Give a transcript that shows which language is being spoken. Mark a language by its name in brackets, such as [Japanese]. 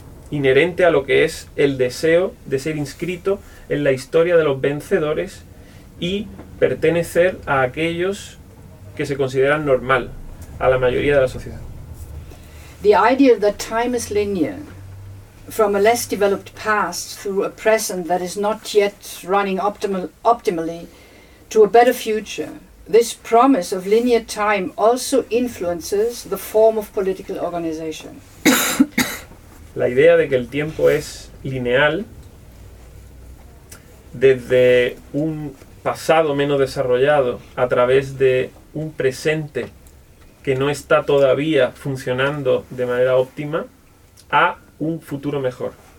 [Spanish] inherente a lo que es el deseo de ser inscrito en la historia de los vencedores y pertenecer a aquellos que se consideran normal, a la mayoría de la sociedad. [English] The idea that time is linear, from a less developed past through a present that is not yet running optimally to a better future, this promise of linear time also influences the form of political organization. [Spanish] La idea de que el tiempo es lineal desde un pasado menos desarrollado a través de un presente que no está todavía funcionando de manera óptima a un futuro mejor.